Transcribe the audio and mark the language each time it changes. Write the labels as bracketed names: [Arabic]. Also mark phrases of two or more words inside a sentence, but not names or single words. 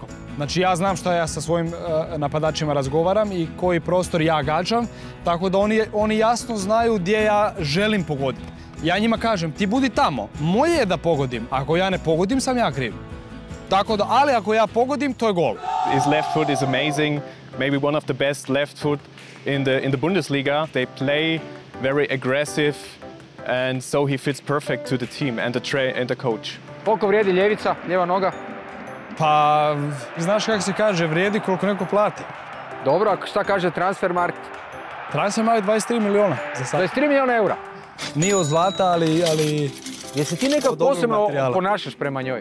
[Croatian] Znači ja znam što ja sa svojim napadačima razgovaram i koji prostor ja gađam, tako da oni jasno znaju gdje ja želim pogoditi. Ja njima kažem, ti budi tamo, moje je da pogodim, ako ja ne pogodim sam ja kriv. Tako da, ali ako ja pogodim, to je gol. [English] His left foot is amazing, maybe one of the best left foot in the Bundesliga. They play very aggressive and so he fits perfect to the team and the coach. [Croatian] Koliko vrijedi ljevica, lijeva noga? Pa, znaš kako se kaže, vrijedi koliko neko plati. Dobro, a šta kaže Transfermarkt? Transfermarkt 23 milijuna za sad. 23 milijuna eura? Nije od zlata, ali... Jesi ti nekako posebno ponašaš prema njoj?